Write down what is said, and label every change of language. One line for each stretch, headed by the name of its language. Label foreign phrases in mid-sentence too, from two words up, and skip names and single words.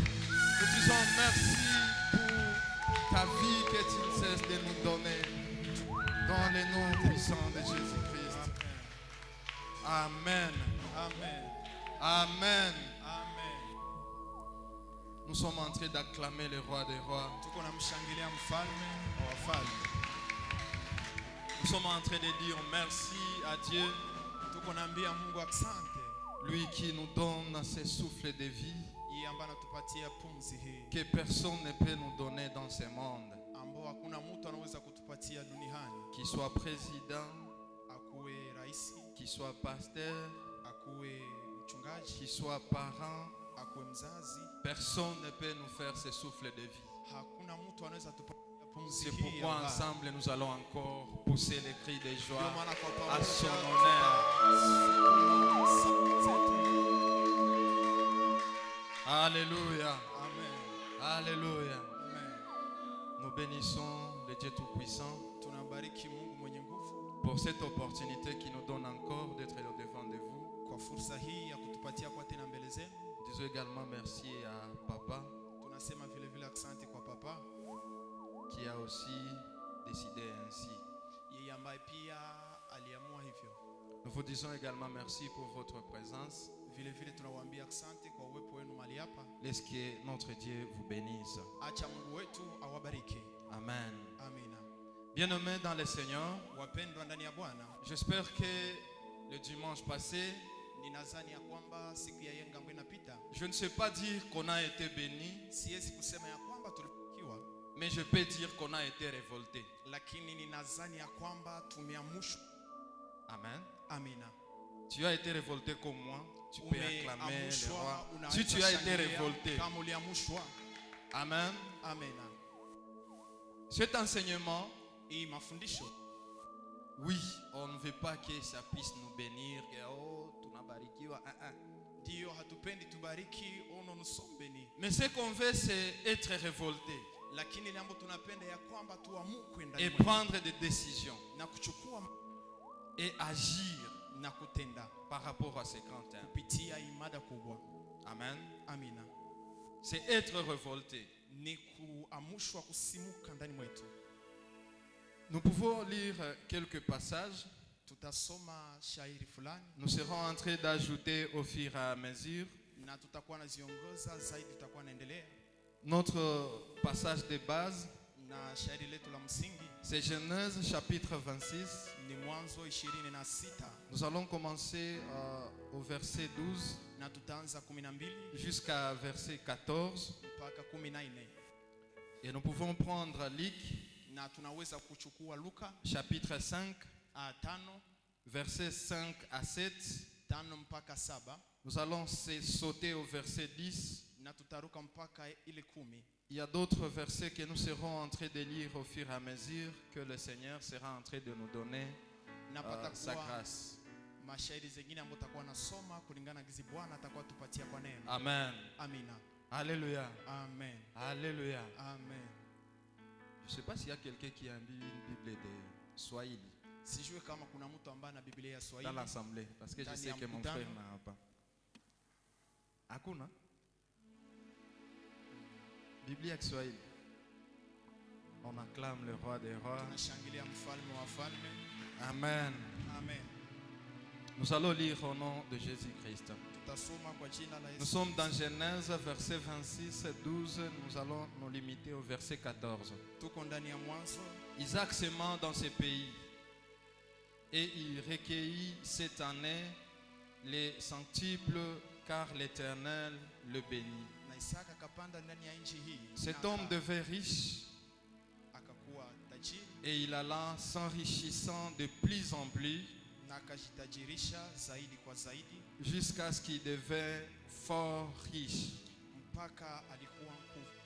French: Nous disons merci pour ta vie que tu ne cesses de nous donner. Dans le nom puissant de Jésus-Christ. Amen. Amen. Amen. Amen. Nous sommes en train d'acclamer le roi des rois.
Swahili: Tuko namshangilia mfalme wa wafalme.
French: Nous sommes en train de dire merci à Dieu,
Swahili: Tuko naambia Mungu asante.
French: lui qui nous donne ce souffle de vie
Swahili: Yeye ambaye anatupatia pumzi hii
French: que personne ne peut nous donner dans ce monde.
Swahili: ambao hakuna mtu anaweza kutupatia duniani,
French: Qu'il soit président,
Swahili: akuwe rais,
French: qu'il soit pasteur,
Swahili: akuwe mchungaji,
French: qu'il soit parent,
Swahili: akuwe mzazi,
French: personne ne peut nous faire ce souffle de vie.
Swahili: hakuna mtu anaweza tupatia pumzi
French: C'est
Swahili: hii.
French: pourquoi
Swahili: ya uhai.
French: ensemble nous allons encore pousser les cris de
Swahili: Ndio
French: joie
Swahili: maana kwa
French: à
Swahili: pamoja
French: son honneur. Alléluia. Amen. Alléluia. Amen. Nous bénissons le Dieu Tout-Puissant
Swahili: Tunabariki Mungu mwenye nguvu
French: pour cette opportunité qui nous donne encore d'être au-devant de vous.
Swahili: kwa fursa hii ya kutupatia kwa tena mbele zenu.
French: Disons également merci à Papa
Swahili: Tunasema vile vile asante kwa papa,
French: qui a aussi décidé ainsi.
Swahili: yeye ambaye pia aliamua hivyo.
French: Nous vous disons également merci pour votre présence.
Swahili: Vile vile tunawaambia asante kwa uwepo wenu mahali hapa.
French: Laisse que notre Dieu vous bénisse.
Swahili: Acha Mungu wetu awabariki.
French: Amen.
Swahili: Amina.
French: Bien-aimés dans le Seigneur,
Swahili: Wapendwa ndani ya Bwana,
French: j'espère que le dimanche passé,
Swahili: ninadhani ya kwamba siku ya yenga ambayo inapita,
French: je ne sais pas dire qu'on a été béni,
Swahili: siwezi kusema ya kwamba tulibarikiwa,
French: mais je peux dire qu'on a été révolté.
Swahili: lakini ninadhani ya kwamba tumeamushwa.
French: Amen.
Swahili: Amina.
French: Tu as été révolté comme moi, tu peux acclamer le roi.
Swahili: Umeamushwa,
French: Si tu as été
Swahili: unaweza
French: révolté,
Swahili: shangilia kama uliamushwa.
French: amen.
Swahili: Amina.
French: Cet enseignement,
Swahili: Hii mafundisho,
French: oui, on ne veut pas que ça puisse nous bénir, que oh, tunabarikiwa,
Swahili: ndio hatupendi tubariki ono nusombeni,
French: mais ce qu'on veut, c'est être révolté
Swahili: lakini jambo tunapenda ya kwamba tuamukwe ndani
French: et
Swahili: mwetu
French: prendre des décisions
Swahili: na kuchukua
French: et agir
Swahili: na kutenda
French: par rapport à ce grand thème.
Swahili: kupitia imada kubwa.
French: Amen.
Swahili: Amina.
French: C'est être révolté.
Swahili: Ni kuamushwa kusimuka ndani mwetu.
French: Nous pouvons lire quelques passages.
Swahili: Tutasoma shairi fulani
French: Nous serons en train d'ajouter au fur et à mesure.
Swahili: na tutakuwa naziongoza zaidi, tutakuwa naendelea
French: Notre passage de base,
Swahili: na shairi letu la msingi
French: c'est Genèse chapitre 26.
Swahili: ni Mwanzo 26
French: Nous allons commencer au verset 12
Swahili: na tutaanza 12
French: jusqu'à verset 14.
Swahili: mpaka 14,
French: Et nous pouvons prendre Luc
Swahili: na tunaweza kuchukua Luka
French: chapitre 5,
Swahili: 5
French: versets 5 à 7.
Swahili: 5 mpaka 7
French: Nous allons sauter au verset 10.
Swahili: na tutaruka mpaka ile 10.
French: Il y a d'autres versets que nous serons en train de lire au fur et à mesure que le Seigneur sera en train de nous donner
Swahili: Na sa patakuwa
French: grâce.
Swahili: mashairi zingine ambayo tutakuwa nasoma kulingana gizi Bwana atakuwa tupatia kwa neno.
French: Amen.
Swahili: Amina.
French: Alléluia. Amen. Alléluia. Amen. Je ne sais pas s'il y a quelqu'un qui a une Bible de Swahili
Swahili: Sijue kama kuna mtu ambaye ana Biblia ya
French: dans
Swahili: Swahili.
French: l'assemblée. Parce que je sais que mon frère n'a pas.
Swahili: Hakuna Biblia ya Swahili.
French: On acclame le roi des rois.
Swahili: Tunashangilia mfalme wa falme.
French: Amen. Amen. Nous allons lire au nom de Jésus-Christ.
Swahili: Tutasoma kwa jina la
French: Nous
Swahili: Yesu.
French: sommes dans Genèse, verset 26 et 12. Nous allons nous limiter au verset 14.
Swahili: Tuko ndani ya Mwanzo.
French: Isaac s'aimant dans ce pays, et il recueillit cette année les centuples, car l'Éternel le bénit.
Swahili: Na Isaka akapanda ndani ya nchi hii.
French: Cet
Swahili: Na
French: homme devint riche,
Swahili: akakuwa tajiri
French: et il alla s'enrichissant de plus en plus,
Swahili: na akajitajirisha zaidi kwa zaidi
French: jusqu'à ce qu'il devint fort riche.
Swahili: mpaka alikuwa mkuu.